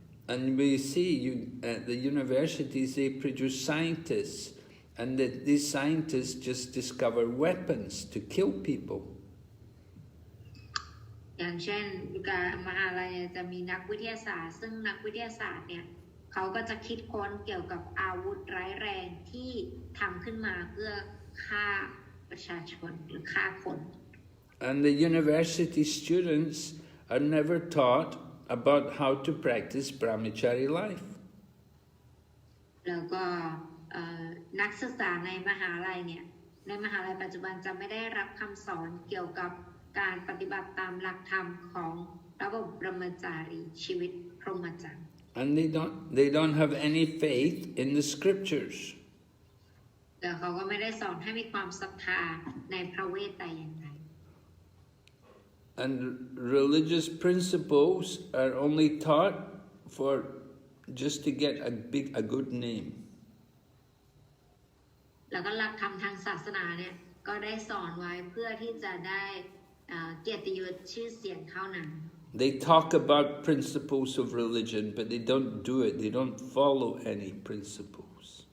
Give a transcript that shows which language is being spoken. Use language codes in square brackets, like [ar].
[en] And we see at the universities they produce scientists, and that these scientists just discover weapons to kill people. [th] อย่างเช่นมหาลัยจะมีนักวิทยาศาสตร์ซึ่งนักวิทยาศาสตร์เนี่ยเขาก็จะคิดค้นเกี่ยวกับอาวุธร้ายแรงที่ทำขึ้นมาเพื่อฆ่าประชาชนหรือฆ่าคน [en] And the university students are never taught about how to practice brahmachari life. [th] แล้วก็นักศึกษาในมหาลัยเนี่ยในมหาลัยปัจจุบันจะไม่ได้รับคำสอนเกี่ยวกับการปฏิบัติตามหลักธรรมของระบบบรมจารีชีวิตพรหมจรรย์ [en] And they don't have any faith in the scriptures. [th] แล้วเขาก็ไม่ได้สอนให้มีความศรัทธาในพระเวทแต่อย่างใด [en] And religious principles are only taught for just to get a good name. [th] แล้วก็หลักธรรมทางศาสนาเนี่ยก็ได้สอนไว้เพื่อที่จะได้เกียรติยศชื่อเสียงเท่านั้น [en] They talk about principles of religion, but they don't do it. They don't follow any principles.